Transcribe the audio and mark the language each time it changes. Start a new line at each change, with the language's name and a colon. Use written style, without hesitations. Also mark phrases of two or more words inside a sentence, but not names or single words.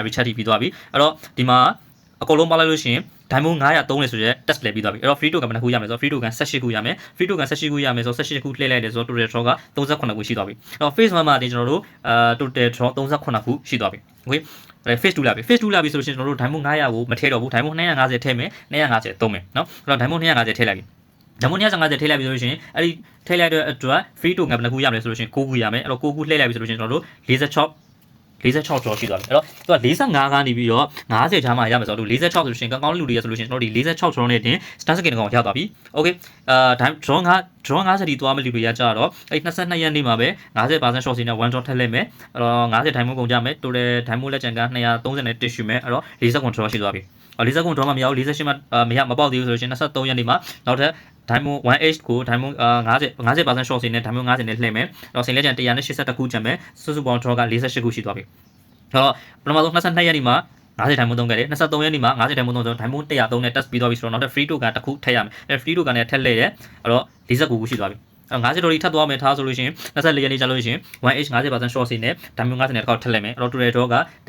Burmese: recharge ပြီးသွားပြီအဲ့တော့ဒီမှာအကုန်လုံးပါလိုက်လို့ရှိရင် Diamond 900သုံးလဲဆိုရက် test လဲပြီးသွားပြီအဲ့တော့
English: free token
Burmese: ဘယ်နှခုရမလဲဆိုတော့
English: free token
Burmese: 18ခုရမယ်
English: free token
Burmese: 18ခုရမယ်ဆိုတော့18ခုလှည့်လိုက်တယ်ဆိုတော့
English: total draw
Burmese: က38ခုရှိသွားပြီအဲ့တော့ phase 1မှာတင်ကျွန်တော်တို့
English: total draw
Burmese: 38ခုရှိသွားပြီ okay phase 2လာပြီ phase 2လာပြီဆိုလို့ရှိရင်ကျွန်တော်တို့ Diamond 900ကိုမထည့်တော့ဘူး Diamond 250ထည့်မယ်250သုံးမယ်เนาะအဲ့တော့ Diamond 250ထည့်လိုက်ပြီDiamond 250ထည့်လိုက်ပြီဆိုလို့ရှိရင်အဲ့ဒီထည့်လိုက်တဲ့အတွက်
English: free token
Burmese: ဘယ်နှခုရမလဲဆိုလို့ရှိရင်9ခုရမယ်အဲ့တော့9ခုလှည့်လိုက်ပြီဆိုလို့ရှိရင်ကျွန်တော်တို့ 46 draw ရှိသွားပြီအဲ့တော့သူက45ကနေပြီးတော့50ချားမှရမယ်ဆိုတော့46ဆိုလို့ရှိရင်ကောင်းကောင်းလူတွေရဆိုလို့ရှိရင်ကျွန်တော်ဒီ46 draw နဲ့တင် Stun Skin ကောင်ရသွားပြီ okay draw 50တီသွားမဲ့လူတွေရကြတော့အဲ့ 22ရက်နေ့မှာပဲ50% short စီနဲ့
English: one draw
Burmese: ထည့်လိုက်မယ်အဲ့တော့50 Diamond ကုန်ကြမယ်
English: total Diamond
Burmese: လက်ကျန်က231ရှိမယ်အဲ့တော့49 draw ရှိသွားပြီ49 draw မှမရဘူး48မှမပေါက်သေးဘူးဆိုလို့ရှိရင်23ရက်နေ့မှာနောက်ထပ် diamond 1h ကို diamond 50% short စီနဲ့ diamond 50နဲ့လှည့်မယ်အဲ့တော့စိန်လက်ကျန်182ခုကျန်မယ်စုစုပေါင်း draw က48ခုရှိသွားပြီအဲ့တော့ပထမဆုံး22ရက်နေ့မှာ50 diamond သုံးခဲ့တယ်23ရက်နေ့မှာ50 diamond သုံးဆို diamond 103နဲ့ test ပြီးသွားပြီဆိုတော့နောက်ထပ်
English: free token
Burmese: တစ်ခုထည့်ရမယ်အဲ့
English: free token
Burmese: နဲ့ထည့်လိုက်တယ်အဲ့တော့49ခုရှိသွားပြီ50ဒေါ်လာထပ်သွားမယ်ထားဆိုလို့ရှိရင်24ရက်နေ့ကြာလို့ရှိရင် 1h 50% short စီနဲ့ diamond 50နဲ့တစ်ခေါက်ထည့်လိုက်မယ်အဲ့တော့
English: total draw
Burmese: က